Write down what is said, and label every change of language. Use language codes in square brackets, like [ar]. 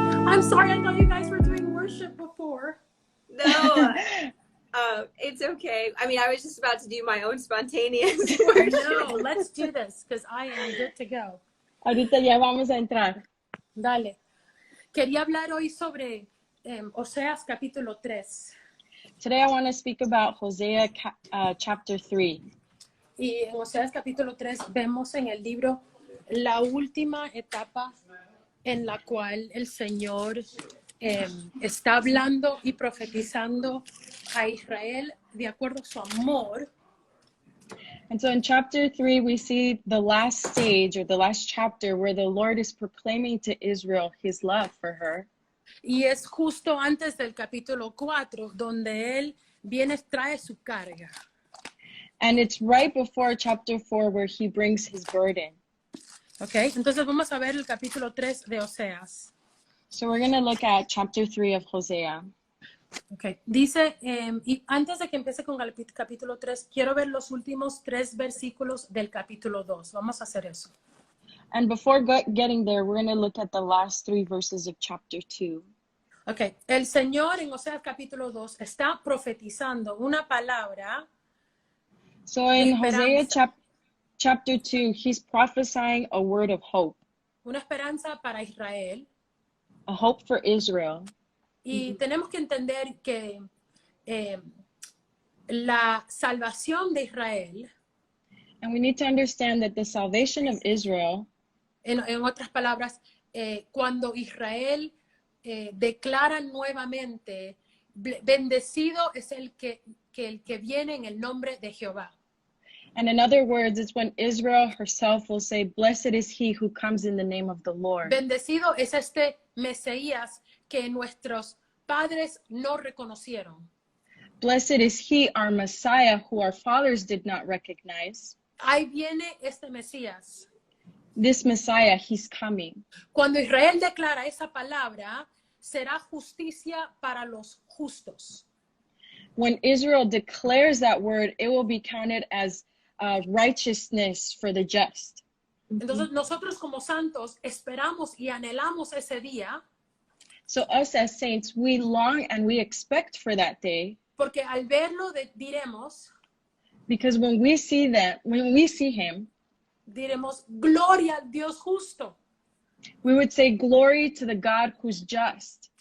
[en] I'm sorry, I thought you guys were doing worship before. No, it's okay. I mean, I was just about to do my own spontaneous worship. No, let's do this because I am good to go. [es] Ahorita ya vamos a entrar. Dale. Quería hablar hoy sobre Oseas capítulo 3. [en] Today I want to speak about Hosea chapter 3. [es] Y en Oseas capítulo 3 vemos en el libro la última etapa en la cual el Señor está hablando y profetizando a Israel de acuerdo a su amor. [en] And so in chapter 3, we see the last stage or the last chapter where the Lord is proclaiming to Israel his love for her. [es] Y es justo antes del capítulo 4 donde él viene, trae su carga. [en] And it's right before chapter 4 where he brings his burden. [es] Okay, entonces vamos a ver el capítulo 3 de Oseas. [en] So we're going to look at chapter 3 of Hosea. Okay. [es] Dice, y antes de que empiece con el capítulo 3, quiero ver los últimos 3 versículos del capítulo 2. Vamos a hacer eso. [en] And before getting there, we're going to look at the last 3 verses of chapter 2. Okay. [es] El Señor en Oseas capítulo 2 está profetizando una palabra. [en] So in Hosea chapter 2, he's prophesying a word of hope. [es] Una esperanza para Israel. [en] A hope for Israel. [es] Y tenemos que entender que la salvación de Israel, [en] and we need to understand that the salvation of Israel, [es] en otras palabras, cuando Israel declara nuevamente, bendecido es el que viene en el nombre de Jehová. [en] And in other words, it's when Israel herself will say, blessed is he who comes in the name of the Lord. [es] Bendecido es este Mesías que nuestros padres no reconocieron. [en] Blessed is he, our Messiah, who our fathers did not recognize. [es] Ahí viene este Mesías. [en] This Messiah, he's coming. [es] Cuando Israel declara esa palabra, será justicia para los justos. [en] When Israel declares that word, it will be counted as righteousness for the just. [es] Entonces nosotros como santos esperamos y anhelamos ese día. [en] So us as saints, we long and we expect for that day. [es] Porque al verlo diremos. [en] Because when we see him, [es] diremos gloria al Dios justo. [en] We would say glory to the God who's just.